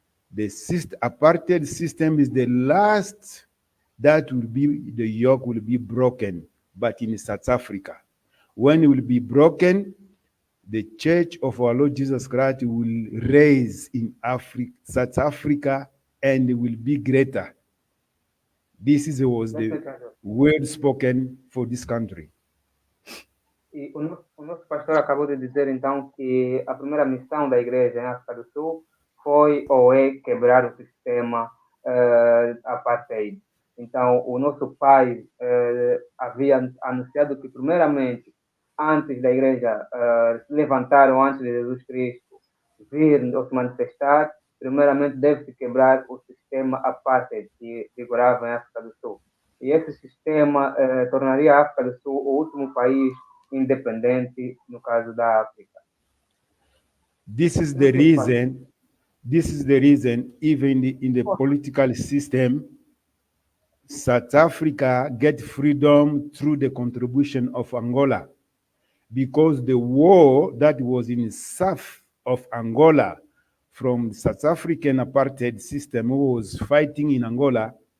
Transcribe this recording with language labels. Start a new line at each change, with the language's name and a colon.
English: The apartheid system is the last that will be, the yoke will be broken, but in South Africa. When it will be broken, the Church of our Lord Jesus Christ will raise in South Africa, and it will be greater. Was the word spoken for this country.
Portuguese: E o nosso pastor acabou de dizer, então, que a primeira missão da igreja em África do Sul foi ou é quebrar o sistema apartheid. Então, o nosso pai havia anunciado que, primeiramente, antes da igreja se levantaram antes de Jesus Cristo vir ou se manifestar, primeiramente deve-se quebrar o sistema apartheid que vigorava em África do Sul. E esse sistema tornaria a África do Sul o último país independente no caso da África.
English: This is the reason. This is the reason, even in the political system, South Africa get freedom through the contribution of Angola, because the war that was in the south of Angola from the South African apartheid system who was fighting in Angola,